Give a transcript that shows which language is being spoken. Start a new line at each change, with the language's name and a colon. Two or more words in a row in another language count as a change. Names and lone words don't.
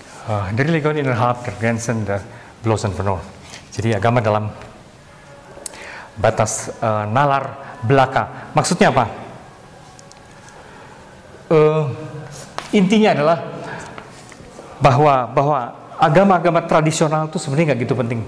Indonesian: Dari Legon innerhalb der Grenzen der bloßen Vernunft. Jadi agama dalam batas nalar belaka. Maksudnya apa? Intinya adalah bahwa agama-agama tradisional itu sebenarnya nggak gitu penting.